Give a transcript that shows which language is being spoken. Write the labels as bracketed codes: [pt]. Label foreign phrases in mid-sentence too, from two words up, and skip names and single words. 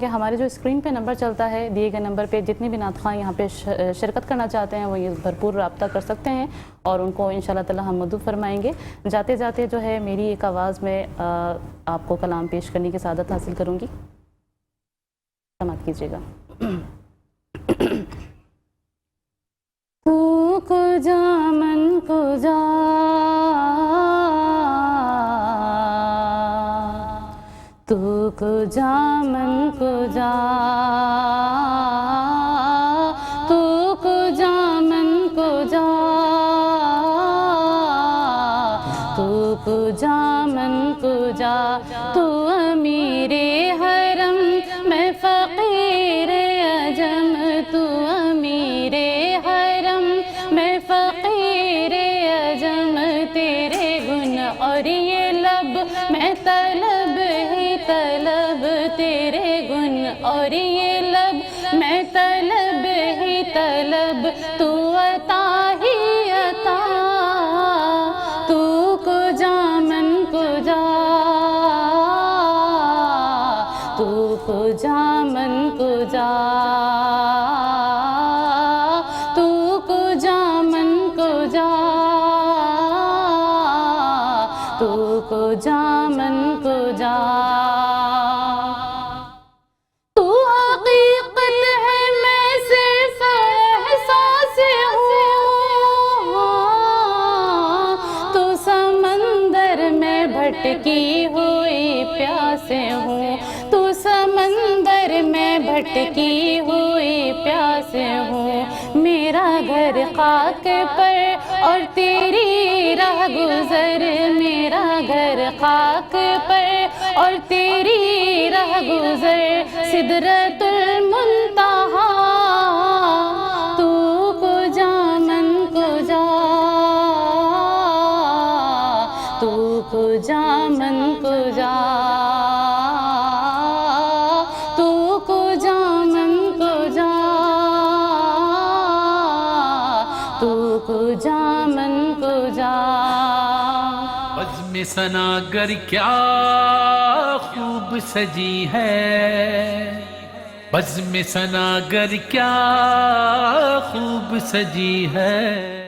[ur] ہمارے جو اسکرین پہ نمبر چلتا ہے، دیے گئے نمبر پہ جتنے بھی نعت خواہ یہاں پہ شرکت کرنا چاہتے ہیں وہ یہ بھرپور رابطہ کر سکتے ہیں، اور ان کو انشاءاللہ تعالی ہم مدعو فرمائیں گے۔ جاتے جاتے جو ہے میری ایک آواز میں آپ کو کلام پیش کرنے کی سعادت حاصل کروں گی، سماعت کیجیے گا۔ [fa] تو کجا من کجا، تو کجا من کجا، تو کجا من کجا، تو کجا من کجا، [ur] تو امیر حرم میں فقیر عجم، تو امیر حرم میں فقیر عجم، تیرے گن اور یہ لب میں طلب ہی طلب، تیرے گن اور یہ لب میں طلب ہی طلب، تو عطا ہی عطا، [fa] تو کجا من کجا، تو کجا من کجا، تو کجا من کجا، تو کجا من کجا، [ur] تو حقیقت ہے میں صرف احساس ہوں، تو سمندر میں بھٹکی ہوئی پیاسے ہوں، تو سمندر میں بھٹکی ہوئی پیاسے ہوں، میرا گھر خاک پر اور تیری راہ گزر، میرا گھر خاک پر اور تیری راہ گزر، سدرۃ المنتہا، [fa] تو کجا من کجا، تو کجا من کجا، تو کجا من کجا، تو کجا من کجا۔ [ur] بزم ثناگر کیا خوب سجی ہے، بزم ثناگر کیا خوب سجی ہے،